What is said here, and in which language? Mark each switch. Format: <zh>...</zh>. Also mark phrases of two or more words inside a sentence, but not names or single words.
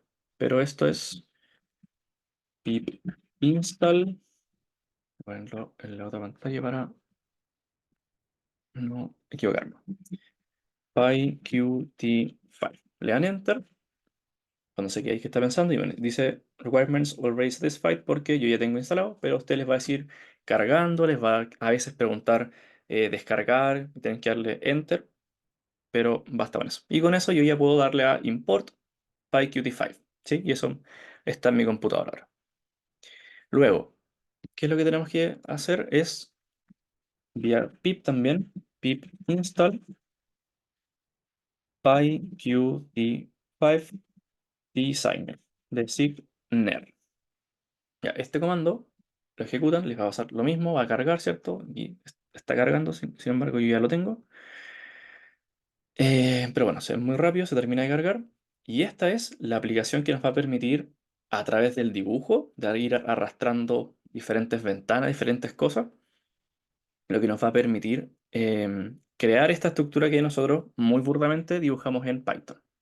<es>Pero esto es</es> <en>pip install,</en> <es>voy a ponerlo en la otra pantalla para no equivocarme. PyQt5. Le dan enter cuando se quede que está pensando y bueno, dice</es> <en>requirements already satisfied</en> <es>porque yo ya tengo instalado, pero a usted les va a decir cargando, les va a veces preguntar descargar, tienen que darle enter, pero basta con eso. Y con eso yo ya puedo darle a import pyqt5, ¿sí? Y eso está en mi computadora ahora. Luego, ¿qué es lo que tenemos que hacer? Es vía pip también,</es> <en>pip install pyqt5 designer,</en> <es>designer. Ya, este comando lo ejecutan, les va a pasar lo mismo, va a cargar, ¿cierto? Y está cargando, sin embargo, yo ya lo tengo. Pero bueno, se ve muy rápido, se termina de cargar. Y esta es la aplicación que nos va a permitir, a través del dibujo, de ir arrastrando diferentes ventanas, diferentes cosas, lo que nos va a permitir crear esta estructura que nosotros muy burdamente dibujamos en Python.</es>